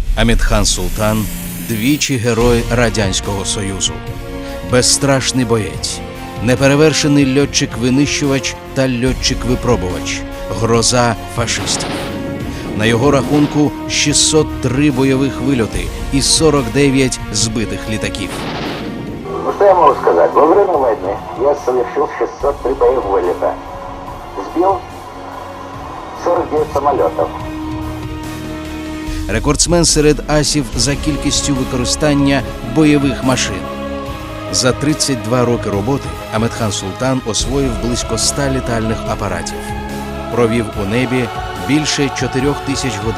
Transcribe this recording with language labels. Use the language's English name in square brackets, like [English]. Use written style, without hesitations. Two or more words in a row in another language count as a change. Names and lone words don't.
[Ukrainian] Амітхан Султан – двічі Герой Радянського Союзу, безстрашний боєць, неперевершений льотчик-винищувач та льотчик-випробувач, гроза фашистів. На його рахунку 603 бойових вильоти і 49 збитих літаків. [Russian] Ну, что я могу сказать? Во время войны я совершил 603 боевых вылета. Сбил 49 самолетов. [Ukrainian] Рекордсмен серед асів за кількістю використання бойових машин. За 32 роки роботи Амітхан Султан освоїв близько 100 літальних апаратів. Провів у небі більше 4000 годин.